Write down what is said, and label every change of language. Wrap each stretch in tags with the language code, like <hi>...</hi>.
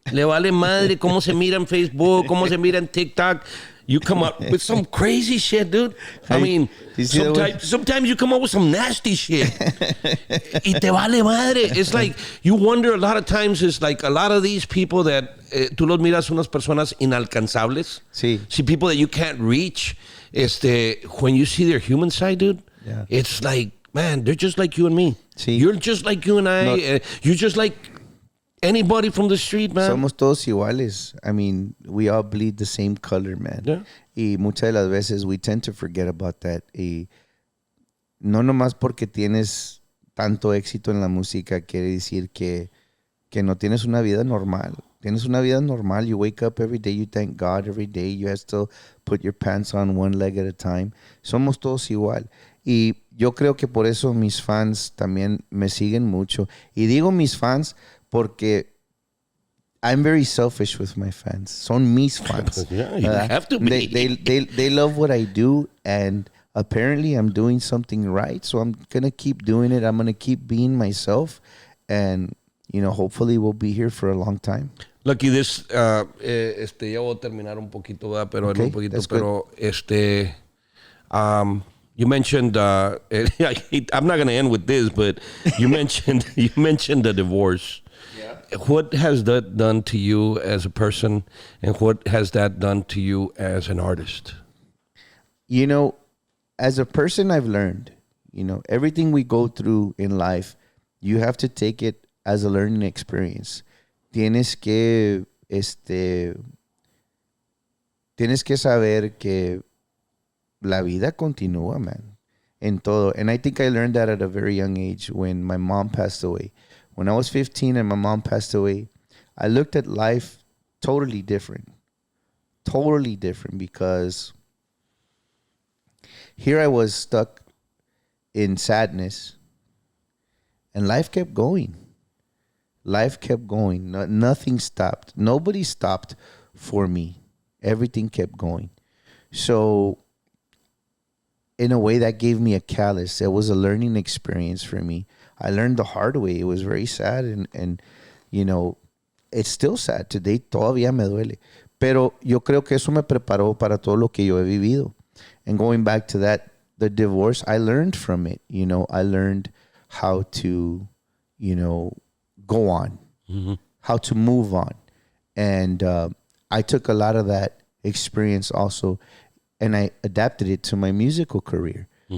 <es>Le vale madre cómo se mira en Facebook, cómo se mira en TikTok.</es> <en>You come up with some crazy shit, dude. I mean, sometimes you come up with some nasty shit.</en> <es>Y te vale madre.</es> <en>It's like, you wonder a lot of times, it's like a lot of these people that</en> <es>tú los miras unas personas inalcanzables. Sí.</es> <en>See, people that you can't reach. When you see their human side, dude, it's like, man, they're just like you and me.</en> <es>Sí.</es> <en>You're just like you and I. No. You're just like anybody from the street, man.</en> <es>Somos todos iguales.</es> <en>I mean, we all bleed the same color, man. Yeah.</en> <es>Y muchas de las veces</es> <en>we tend to forget about that.</en> <es>Y no nomás porque tienes tanto éxito en la música quiere decir que no tienes una vida normal. Tienes una vida normal.</es> <en>You wake up every day. You thank God every day. You have to put your pants on one leg at a time.</en> <es>Somos todos igual. Y yo creo que por eso mis fans también me siguen mucho. Y digo mis fans porque</es> <en>I'm very selfish with my fans.</en> <es>Son mis fans.</es> <en>Yeah, you have to be. They love what I do, and apparently I'm doing something right. So I'm going to keep doing it. I'm going to keep being myself. And, hopefully we'll be here for a long time.</en> <es>Lucky, this, ya voy a terminar un poquito, ¿verdad? Pero</es> <en>Okay,</en> <es>en un poquito,</es> <en>that's pero you mentioned, I'm not going to end with this, but you mentioned the divorce. Yeah. What has that done to you as a person, and what has that done to you as an artist? As a person, I've learned, everything we go through in life, you have to take it as a learning experience.</en> <es>Tienes que saber que la vida continúa, man, en todo.</es> <en>And I think I learned that at a very young age when my mom passed away. When I was 15 and my mom passed away, I looked at life totally different because here I was stuck in sadness and life kept going. Nothing stopped. Nobody stopped for me. Everything kept going. So in a way that gave me a callus. It was a learning experience for me. I learned the hard way. It was very sad and it's still sad.</en> <es>Today todavía me duele. Pero yo creo que eso me preparó para todo lo que yo he vivido.</es> <en>And going back to that, the divorce, I learned from it. I learned how to, go on, how to move on. And I took a lot of that experience also, and I adapted it to my musical career.</en>